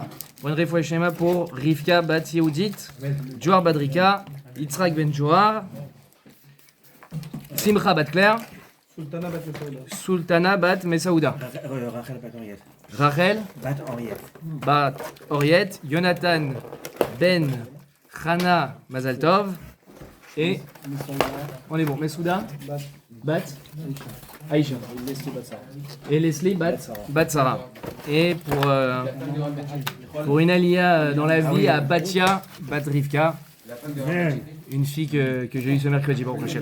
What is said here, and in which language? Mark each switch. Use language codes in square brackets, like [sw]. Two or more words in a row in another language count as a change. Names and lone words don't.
[fr] Pour une [he] רפואה שלמה [fr] pour Rivka Bat Yehudit, Johar Badrika, Yitzhak Ben Johar, Simcha Bat Claire, Sultana Bat Mesaouda, Rachel Bat Henriette. Rachel Bat Henriette. Bat Oriette, Jonathan Ben Chana [he] מזל טוב [fr] et on est bon, Mesouda Bat Aïcha et Leslie Bat Sarah. Et pour une alia dans la vie à Batia Bat Rivka, une fille que j'ai eue ce mercredi pour prochain.